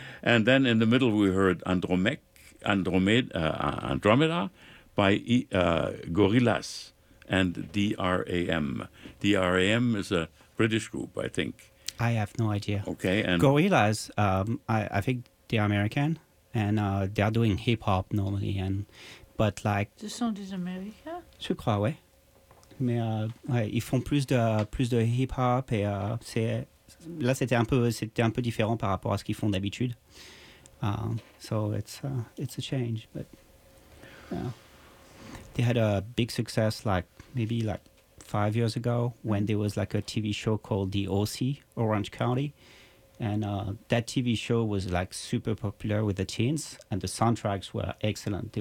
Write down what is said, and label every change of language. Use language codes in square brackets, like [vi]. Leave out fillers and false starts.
[en] And then in the middle we heard Andromeda by Gorillaz and DRAM. DRAM is a British group, I think. I have no idea. Okay. And Gorillaz, I think they're American, and they're doing hip-hop normally. And but like... [fr] Ce sont des Américains? Je crois, oui. Mais ouais, ils font plus de hip hop et c'était un peu différent par rapport à ce qu'ils font d'habitude. [en] So it's a change, but they had a big success like maybe like 5 years ago when there was like a TV show called The OC, Orange County, and that TV show was like super popular with the teens and the soundtracks were excellent.